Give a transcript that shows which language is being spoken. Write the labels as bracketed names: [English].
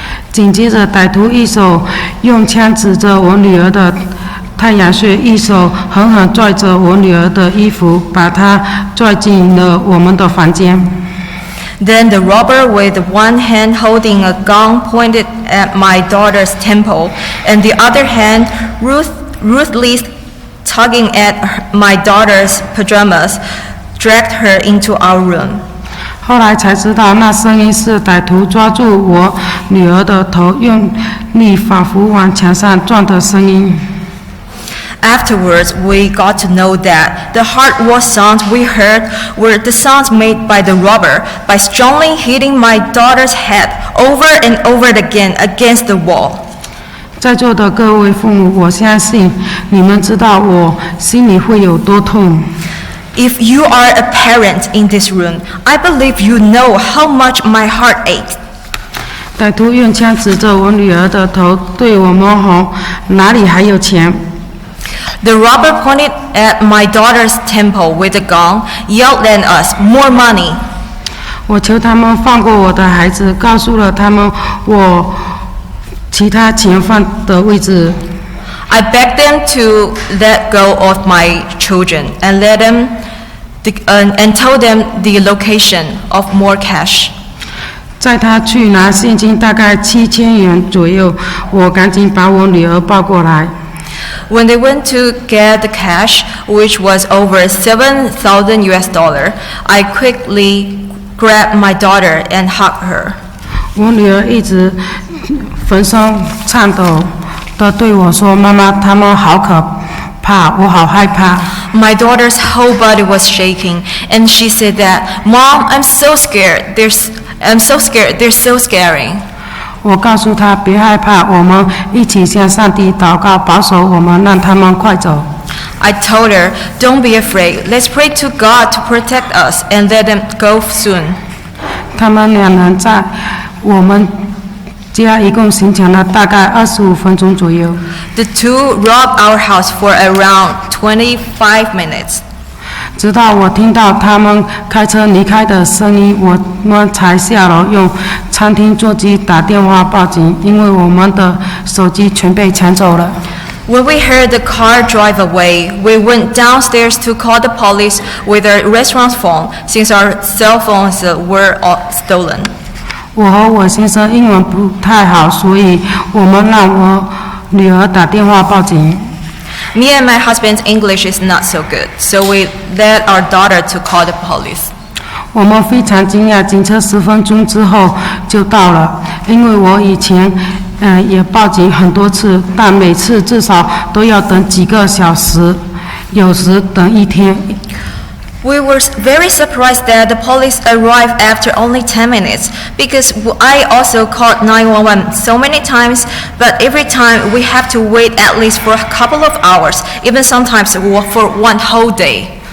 [Chinese] 紧接着，歹徒一手用枪指着我女儿的太阳穴，一手狠狠拽着我女儿的衣服，把她拽进了我们的房间。 [English] Then the robber, with one hand holding a gun pointed at my daughter's temple, and the other hand ruthlessly tugging at my daughter's pajamas, dragged her into our room. [Chinese] 后来才知道，那声音是歹徒抓住我女儿的头，用力仿佛往墙上撞的声音。 [English] Afterwards, we got to know that the hard war sounds we heard were the sounds made by the robber by strongly hitting my daughter's head over and over again against the wall. [Chinese] 在座的各位父母，我相信你们知道我心里会有多痛。 [English] If you are a parent in this room, I believe you know how much my heart ached. [Chinese] 歹徒用枪指着我女儿的头，对我们吼：“哪里还有钱？” [English] The robber pointed at my daughter's temple with a gun, yelled at us, "More money!" [Chinese] 我求他们放过我的孩子，告诉了他们我其他钱放的位置。 [English] I begged them to let go of my children and and told them the location of more cash. [Chinese] 在他去拿现金大概7000元左右，我赶紧把我女儿抱过来。 [English] When they went to get the cash, which was over $7,000 US, I quickly grabbed my daughter and hugged her. [Chinese] 我女儿一直浑身颤抖地对我说：“妈妈，他们好可怕，我好害怕。” [English] My daughter's whole body was shaking, and she said that, "Mom, I'm so scared. I'm so scared. They're so scary." [Chinese] 我告诉她别害怕，我们一起向上帝祷告，保守我们，让他们快走。 [English] I told her, "Don't be afraid. Let's pray to God to protect us and let them go soon." [Chinese] 他们两人在我们家一共行抢了大概25分钟左右。 [English] The two robbed our house for around 25 minutes. [Chinese] 直到我听到他们开车离开的声音，我们才下楼用餐厅座机打电话报警，因为我们的手机全被抢走了。 [English] When we heard the car drive away, we went downstairs to call the police with our restaurant phone, since our cell phones were all stolen. [Chinese] 我和我先生英文不太好，所以我们让我女儿打电话报警。 [English] Me and my husband's English is not so good, so we led our daughter to call the police. [Chinese] 我们非常惊讶，警车10分钟之后就到了。因为我以前也报警很多次，但每次至少都要等几个小时，有时等一天。 [English] We were very surprised that the police arrived after only 10 minutes, because I also called 911 so many times, but every time we have to wait at least for a couple of hours, even sometimes for one whole day.